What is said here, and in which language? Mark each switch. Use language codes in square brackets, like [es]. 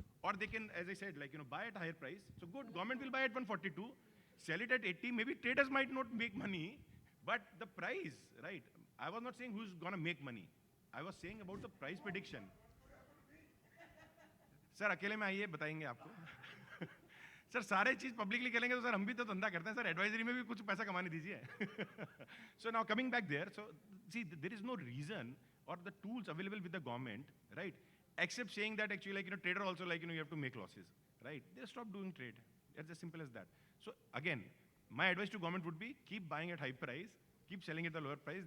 [en] Or they can, as I said, buy at a higher price. So good, government will buy at 142, sell it at 80, maybe traders might not make money, but the price, right? I was not saying who's gonna make money. I was saying about the price prediction. Sir, [hi] अकेले में आइए बताएंगे आपको. Sir सारे चीज publicly करेंगे तो sir हम भी तो धंधा करते हैं सर, एडवाइजरी में भी कुछ पैसा कमाने दीजिए. [en] So now coming back there, so see there is no reason or the tools available with the government, right, except saying that actually like trader also like you have to make losses, right? They stop doing trade. It's as simple as that. So again, my advice to government would be keep buying at high price, keep selling at the lower price.